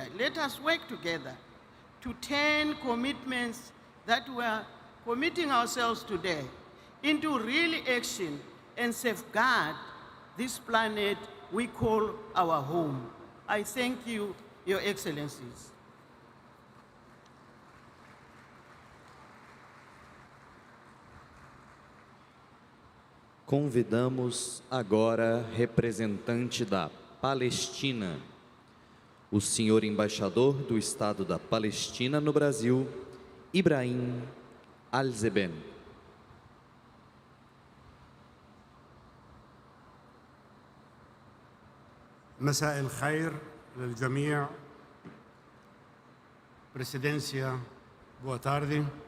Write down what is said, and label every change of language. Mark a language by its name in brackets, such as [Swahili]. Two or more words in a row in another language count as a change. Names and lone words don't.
[English] Let us work together to turn commitments that we are committing ourselves today into real action and safeguard this planet we call our home. I thank you, Your Excellencies. [Portuguese] Convidamos agora representante da Palestina, o senhor embaixador do Estado da Palestina no Brasil, Ibrahim Al-Zeben. [Arabic] مساء الخير للجميع. [Portuguese] Presidência boa tarde.